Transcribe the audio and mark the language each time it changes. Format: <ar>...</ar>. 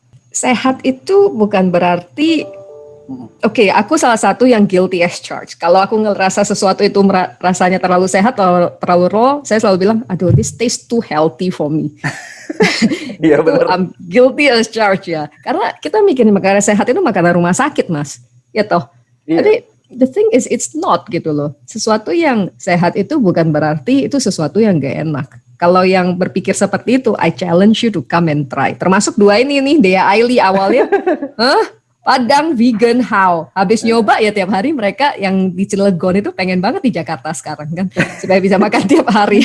<id>Sehat itu bukan berarti, oke, aku salah satu yang</id> <en>guilty as charged.</en> <id>Kalau aku ngerasa sesuatu itu rasanya terlalu sehat atau terlalu raw, saya selalu bilang, aduh,</id> <en>this tastes too healthy for me.</en> <id>Iya benar.</id> <en>I'm guilty as charged</en> <id>ya. Karena kita mikirin makanan sehat itu makanan rumah sakit, Mas. Ya toh. Iya. Jadi</id> <en>the thing is it's not</en> <id>gitu loh. Sesuatu yang sehat itu bukan berarti itu sesuatu yang gak enak. Kalau yang berpikir seperti itu,</id> <en>I challenge you to come and try.</en> <id>Termasuk 2 ini nih, Dea Aili awalnya, Padang vegan how? Habis nyoba ya tiap hari mereka yang di Cilegon itu pengen banget di Jakarta sekarang kan, supaya bisa makan tiap hari.</id>